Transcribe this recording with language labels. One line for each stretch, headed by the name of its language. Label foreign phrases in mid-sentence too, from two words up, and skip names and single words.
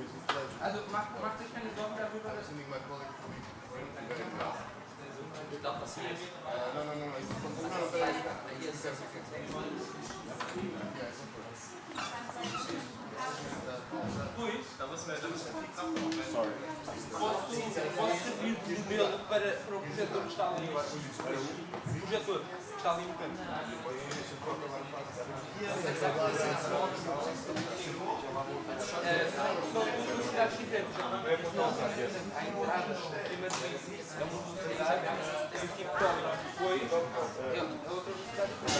German: Also macht euch keine Sorgen darüber, dass ich glaube, was hier ist. Hier ist Da müssen wir viel Kraft machen. Sorry.
Portuguese: Posso servir de modelo para o projetor que está ali? O projetor que está ali no canto. São duas velocidades diferentes. Há entradas acima de 25, é uma velocidade e o tipo de depois é outra velocidade